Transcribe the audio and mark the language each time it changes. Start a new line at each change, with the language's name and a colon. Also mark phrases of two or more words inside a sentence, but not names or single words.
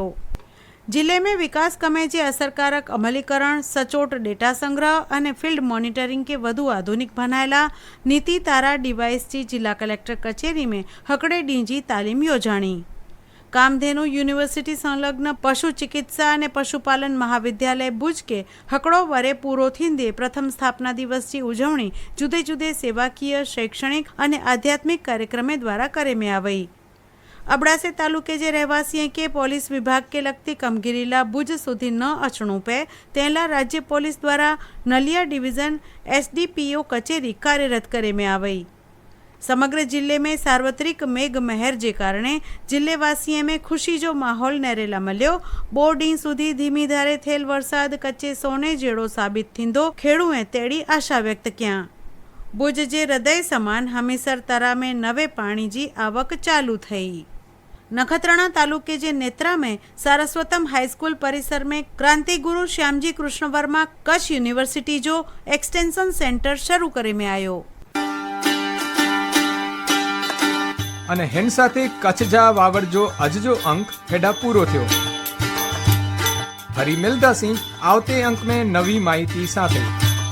Kachhi: जिले में विकास कमे जे असरकारक अमलीकरण, सचोट डेटा संग्रह और फील्ड मॉनिटरिंग के वधु आधुनिक बनायेला नीति तारा डिवाइस जी जिला कलेक्टर कचेरी में हकड़े डींजी तालीम योजाणी। कामधेनु यूनिवर्सिटी संलग्न पशु चिकित्सा और पशुपालन महाविद्यालय भुज के हकड़ो वरे पूरो थींदे प्रथम स्थापना दिवस की उजवणी जुदे जुदे सेवाकीय, शैक्षणिक और आध्यात्मिक कार्यक्रम द्वारा करे में आवई। अबड़ासे तालुके जे रहवासी के पुलिस विभाग के लगती कमगिरीला भुज सुधी न अचणु पे तेला राज्य पुलिस द्वारा नलिया डिविजन SDPO कचेरी कार्यरत करे में आवई। समग्र जिले में सार्वत्रिक मेघ महर जे कारणे जिलेवासी में खुशी जो माहौल नेरेला मल्यो। बोर्डिंग सुधी धीमी धारे थेल वरसाद कच्चे सोने जेड़ो साबित थींदो खेडूए तेड़ी आशा व्यक्त किया। भुज जे हृदय समान हमीसर तरा में नवे पाणी जी आवक चालू थई। नखत्राणा तालुके जे नेत्रा में सारस्वतम हाईस्कूल परिसर में क्रांति गुरु श्यामजी कृष्ण वर्मा कच्छ यूनिवर्सिटी जो एक्सटेंशन सेंटर शुरू करे में आयो। અને હેન સાથે કચ્છ જા વાવડ જો અજજો અંક હેડા પૂરો થયો। ફરી મિલતા સી આવતે અંક में નવી માહિતી સાથે।